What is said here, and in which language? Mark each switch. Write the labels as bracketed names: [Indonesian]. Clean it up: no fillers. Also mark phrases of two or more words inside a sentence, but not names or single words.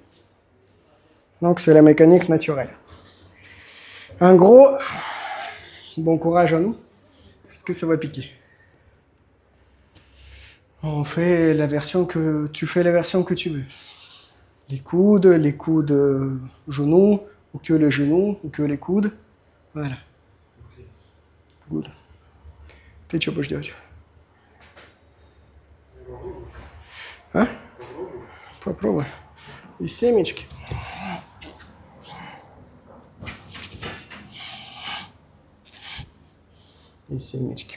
[French] Donc c'est la mécanique naturelle. En gros, bon courage à nous, parce que ça va piquer. On fait la version que tu fais la version que tu veux. Les coudes genoux, ou que les genoux, ou que les coudes. Voilà. Good. [Russian] Ты что будешь делать? А? Попробуй. И семечки. И семечки.